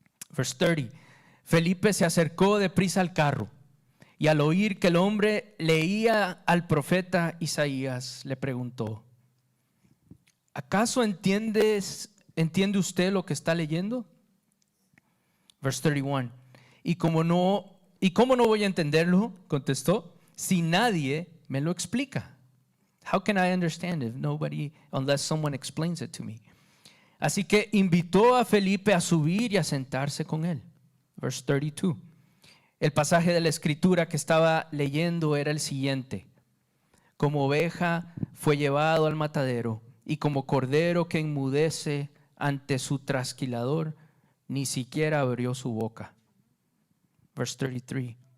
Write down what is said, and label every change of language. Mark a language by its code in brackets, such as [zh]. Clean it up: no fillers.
[en] Verse 30, [es] Felipe se acercó deprisa al carro y al oír que el hombre leía al profeta Isaías, le preguntó, ¿acaso entiende usted lo que está leyendo? [en] Verse 31, [es] ¿y cómo no voy a entenderlo? Contestó, si nadie me lo explica. [en] How can I understand it unless someone explains it to me? [es] Así que invitó a Felipe a subir y a sentarse con él. [en] Verse 32. [es] El pasaje de la escritura que estaba leyendo era el siguiente. Como oveja fue llevado al matadero y como cordero que enmudece ante su trasquilador, ni siquiera abrió su boca. [en] Verse 33.